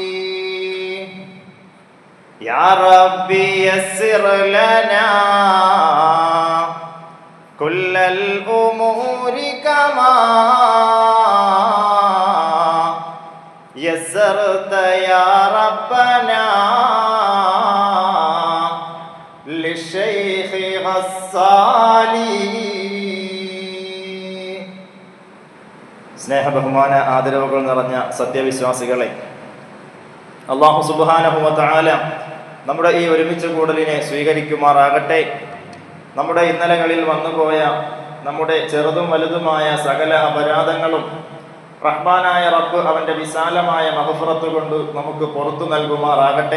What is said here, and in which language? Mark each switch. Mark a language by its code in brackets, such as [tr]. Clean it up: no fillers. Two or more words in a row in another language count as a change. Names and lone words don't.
[ar] يا ربي يسر لنا كل الأمور كما يسرت يا ربنا للشيخ غسالي. [ml] സ്നേഹ ബഹുമാന ആദരവുകൾ നിറഞ്ഞ സത്യവിശ്വാസികളെ, [ar] الله سبحانه وتعالى [ml] നമ്മുടെ ഈ ഒരുമിച്ച് കൂടലിനെ സ്വീകരിക്കുമാറാകട്ടെ. നമ്മുടെ ഇന്നലകളിൽ വന്നുപോയ നമ്മുടെ ചെറുതും വലുതുമായ സകല അപരാധങ്ങളും റഹ്മാനായ റബ്ബ് അവൻ്റെ വിശാലമായ മഗ്ഫിറത്ത് കൊണ്ട് നമുക്ക് പുറത്തു നൽകുമാറാകട്ടെ.